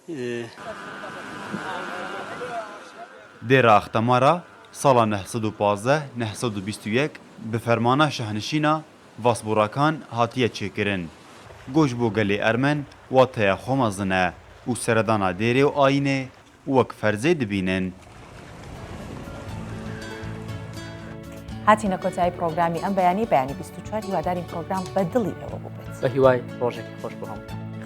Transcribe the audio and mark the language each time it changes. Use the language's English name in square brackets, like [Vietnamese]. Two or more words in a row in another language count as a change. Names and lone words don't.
[Kurdish] Dêra Extemara sala 1915-1921 bi fermana şehnişîna Vasborakan hatiye çêkirin. Goş bo gelê Ermen wateya xwe mezin e û seredana dêrê û ayînê wek ferzê dibînin. [Central Kurdish] هاتیە کۆتایی پرۆگرامی ئەم بەیانی 24 هیوادارین پرۆگرام بە دڵی ئەوە ببێت. بە هیوای ڕۆژێکی خۆش بۆ هەموو.